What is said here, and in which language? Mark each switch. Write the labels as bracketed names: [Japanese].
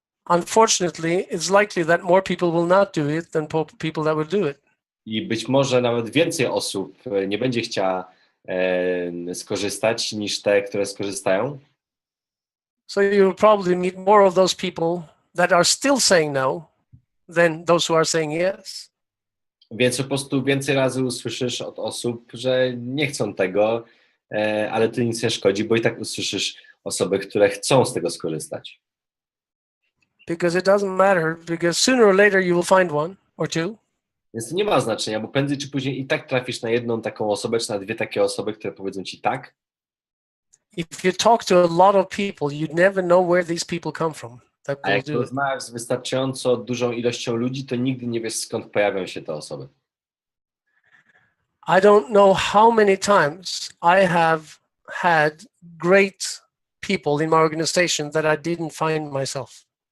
[English] Unfortunately, it's likely that more people will not do it than people that will do it. [Polish] I być może nawet więcej osób nie będzie chciała skorzystać niż te, które skorzystają. [English] So you'll probably meet more of those people that are still saying no than those who are saying yes. [Polish] Więc po prostu więcej razy usłyszysz od osób, że nie chcą tego, ale to nic nie szkodzi, bo i tak usłyszysz osoby, które chcą z tego skorzystać. [English] Because it doesn't matter, because sooner or later you will find one or two. [Polish] Więc to nie ma znaczenia, bo prędzej czy później i tak trafisz na jedną taką osobę, czy na dwie takie osoby, które powiedzą ci tak. [English] If you talk to a lot of people, you'd never know where these people come from. That [Polish] A [English] will [Polish] jak [English] do it. [Polish] rozmawiasz z wystarczająco dużą ilością ludzi, to nigdy nie wiesz, skąd pojawią się te osoby. [English] I don't know how many times I have had great people in my organization that I didn't find myself.